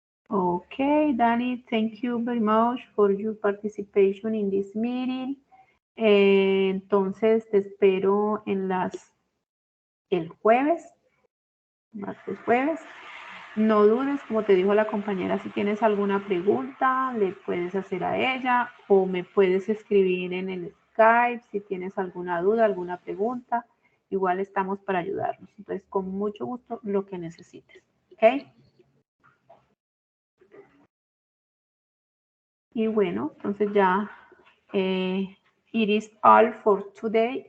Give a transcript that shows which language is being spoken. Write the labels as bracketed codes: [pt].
[en] Okay, Danny, thank you very much for your participation in this meeting. [es] Entonces te espero en el jueves, martes, jueves, No dudes, como te dijo la compañera, si tienes alguna pregunta, le puedes hacer a ella o me puedes escribir en el Skype si tienes alguna duda, alguna pregunta. Igual estamos para ayudarnos. Entonces, con mucho gusto, lo que necesites. ¿Ok? Y bueno, entonces ya it is all for today.